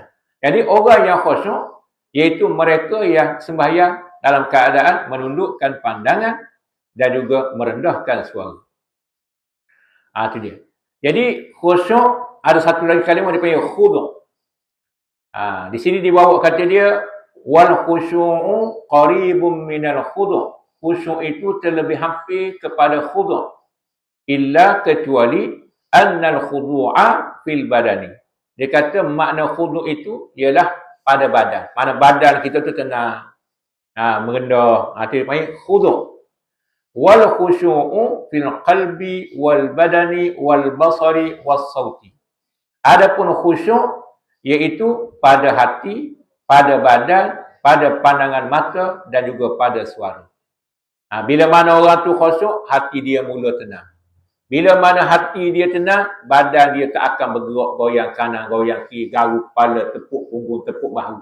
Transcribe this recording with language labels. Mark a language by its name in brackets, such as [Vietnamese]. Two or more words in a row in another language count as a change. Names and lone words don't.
[Malay] Jadi orang yang khusyuk, iaitu mereka yang sembahyang dalam keadaan menundukkan pandangan dan juga merendahkan suara. Itu dia. Jadi khusyuk, ada satu lagi kalimah dia panggil khudu'. Di sini dibawa kata dia [Arabic] والخشوع قريب من الخضوع'. [Malay] Khusyuk itu terlebih hampir kepada khudu'. [Arabic] Illa kecuali أن الخضوع في البدن. [Malay] Dia kata makna khudu' itu ialah pada badan. Mana badan kita tu tenang, merendah. Itu dia panggil khudu'. [Arabic] والخشوع في القلب والبدن والبصر والصوت. [Malay] Adapun khusyuk iaitu pada hati, pada badan, pada pandangan mata dan juga pada suara. Bila mana orang tu khusyuk, hati dia mula tenang. Bila mana hati dia tenang, badan dia tak akan bergerak goyang kanan, goyang kiri, garu kepala, tepuk punggung, tepuk bahu.